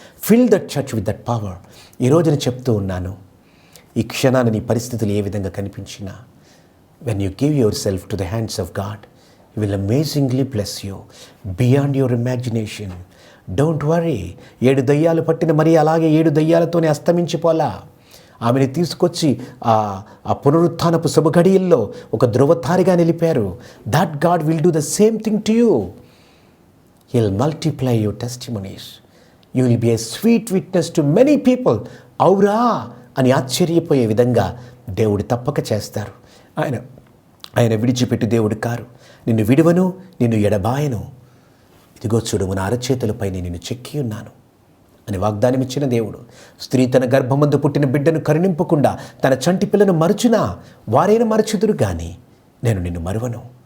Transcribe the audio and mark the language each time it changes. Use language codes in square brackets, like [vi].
[en] Fill that church with that power. [te] ఈ రోజున చెప్తూ ఉన్నాను, ఈ క్షణాన్ని నీ పరిస్థితులు ఏ విధంగా కనిపించినా, [en] When you give yourself to the hands of God, He will amazingly bless you beyond your imagination. Don't worry. [te] 7 దయ్యాలు పట్టిన మరి అలాగే 7 దయ్యాలతోనే అస్తమించిపోలా. ఆమెను తీసుకొచ్చి ఆ పునరుత్థానపు శుభఘడియల్లో ఒక ధృవతారిగా నిలిపారు. [en] That God will do the same thing to you. He'll multiply your testimonies. You will be a sweet witness to many people. [te] అవురా అని ఆశ్చర్యపోయే విధంగా దేవుడు తప్పక చేస్తారు. ఆయన విడిచిపెట్టు దేవుడు కారు. నిన్ను విడువను, నిన్ను ఎడబాయను. ఇదిగో చూడు, నా అరచేతులపై నిన్ను చెక్కి ఉన్నాను అని వాగ్దానం ఇచ్చిన దేవుడు. స్త్రీ తన గర్భమందు పుట్టిన బిడ్డను కరుణింపకుండా తన చంటి పిల్లను మరచునా వారైనా మరచుదురు కానీ నేను నిన్ను మరువను.